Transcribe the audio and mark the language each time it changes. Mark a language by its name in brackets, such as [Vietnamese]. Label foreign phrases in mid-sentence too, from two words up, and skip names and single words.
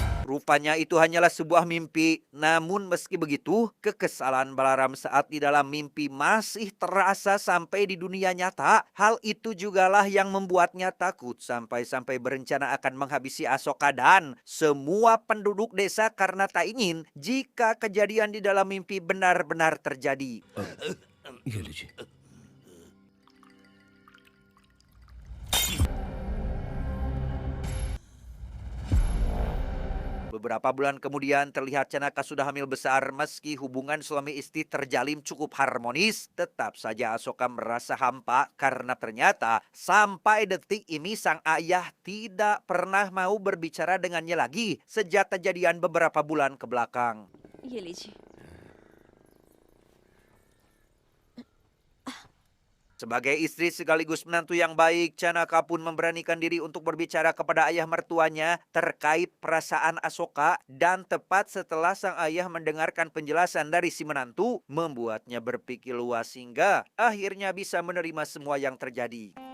[Indonesian] Rupanya itu hanyalah sebuah mimpi. Namun meski begitu, kekesalan Balaram saat di dalam mimpi masih terasa sampai di dunia nyata. Hal itu jugalah yang membuatnya takut sampai-sampai berencana akan menghabisi Asoka dan semua penduduk desa karena tak ingin jika kejadian di dalam mimpi benar-benar terjadi. [Hindi] ये लीजिए। [Indonesian] Beberapa bulan kemudian terlihat Canaka sudah hamil besar. Meski hubungan suami istri terjalin cukup harmonis, tetap saja Asoka merasa hampa karena ternyata sampai detik ini sang ayah tidak pernah mau berbicara dengannya lagi sejak kejadian beberapa bulan ke belakang. [Hindi] ये लीजिए। [Indonesian] Sebagai istri sekaligus menantu yang baik, Canaka pun memberanikan diri untuk berbicara kepada ayah mertuanya terkait perasaan Asoka, dan tepat setelah sang ayah mendengarkan penjelasan dari si menantu, membuatnya berpikir luas hingga akhirnya bisa menerima semua yang terjadi.